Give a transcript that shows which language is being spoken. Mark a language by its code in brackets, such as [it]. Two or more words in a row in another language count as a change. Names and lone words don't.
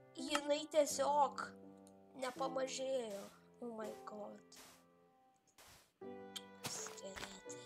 [lt] jinai tiesiog nepamažėjo. [en] Oh my god. [lt] Skeletai.